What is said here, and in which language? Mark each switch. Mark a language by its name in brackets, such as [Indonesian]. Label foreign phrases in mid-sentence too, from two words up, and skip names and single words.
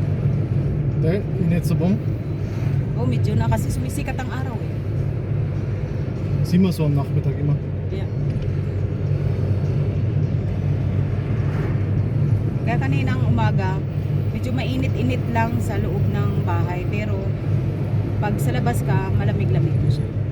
[German] Der in Netzebom. [Filipino] Oh, medyo na kasi sumisikat ang araw eh. [German] Sehen wir so am Nachmittag immer. [English] Yeah. [Filipino] Kaya kaninang umaga, medyo mainit-init lang sa loob ng bahay. Pero pag sa labas ka, malamig-lamig na siya.